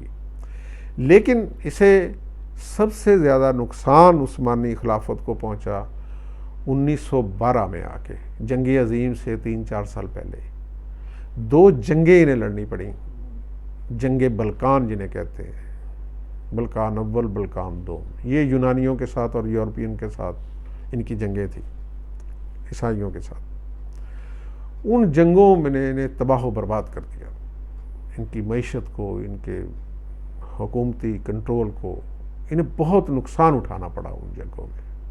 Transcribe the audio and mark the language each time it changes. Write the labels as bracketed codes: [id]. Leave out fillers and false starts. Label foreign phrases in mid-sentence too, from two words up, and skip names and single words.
[ur] لیکن اسے سب سے زیادہ نقصان عثمانی خلافت کو پہنچا 1912 میں آ کے، جنگ عظیم سے 3-4 سال پہلے. 2 جنگیں انہیں لڑنی پڑیں، جنگ بلقان جنہیں کہتے ہیں، بلقان اول بلقان دوم. یہ یونانیوں کے ساتھ اور یورپین کے ساتھ ان کی جنگیں تھیں، عیسائیوں کے ساتھ. ان جنگوں میں نے انہیں تباہ و برباد کر دیا، ان کی معیشت کو، ان کے حکومتی کنٹرول کو، انہیں بہت نقصان اٹھانا پڑا ان جنگوں میں.